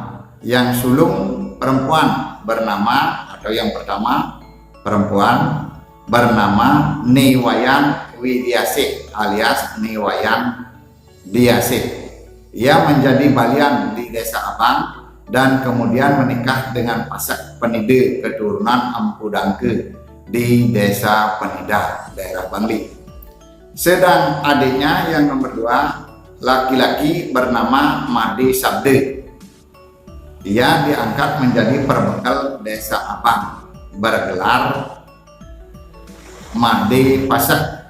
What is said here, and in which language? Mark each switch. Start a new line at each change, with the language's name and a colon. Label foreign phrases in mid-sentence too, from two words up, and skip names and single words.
Indonesian: Yang sulung perempuan bernama, atau yang pertama perempuan bernama Ni Wayan Widiasih alias Ni Wayan Diasih. Ia menjadi balian di Desa Abang dan kemudian menikah dengan Pasak Penide keturunan Empu Dangke di Desa Penida, daerah Bangli. Sedang adiknya yang nomor 2, laki-laki bernama Made Sabde. Ia diangkat menjadi perbekal Desa Abang, bergelar Made Pasak.